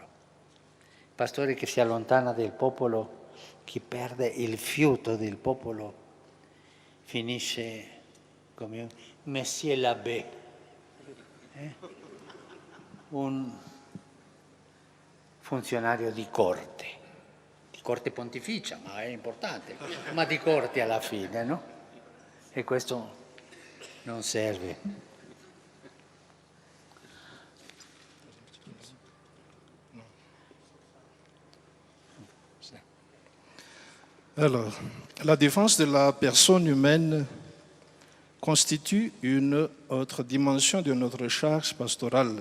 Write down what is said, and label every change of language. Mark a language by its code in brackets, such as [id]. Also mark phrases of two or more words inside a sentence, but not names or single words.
[it] Il pastore che si allontana del popolo, chi perde il fiuto del popolo, finisce come un [fr] Monsieur l'abbé, [it] un funzionario di corte pontificia, ma è importante, ma di corte alla fine, no? E questo non serve. [fr] Alors, la défense de la personne humaine constitue une autre dimension de notre charge pastorale.